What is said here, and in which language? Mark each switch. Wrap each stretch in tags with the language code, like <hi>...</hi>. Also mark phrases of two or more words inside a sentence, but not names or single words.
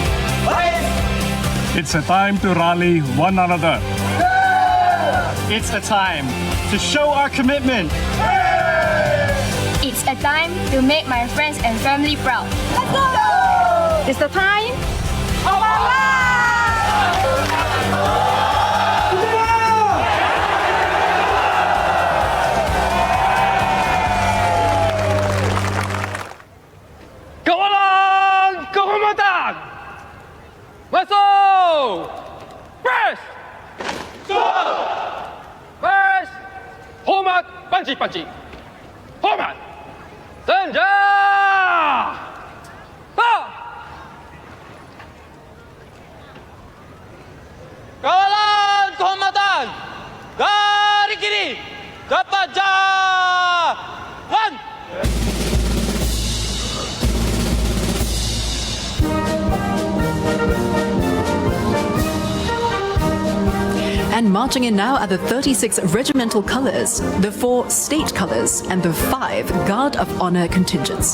<en>It's a time to rally one another. It's a time to show our commitment. It's a time to make my friends and family proud. Let's go! It's the time of our lives!</en> <ms>Kawalan kehormatan! Masuk! Press! Press! Hormat panci-panci! Hormat! Senja! Ha! Kawalan kehormatan! Garis kiri! Dapat jalan!</ms> <en>And marching in now are the 36 regimental colours, the 4 state colours, and the 5 Guard of Honour contingents.</en>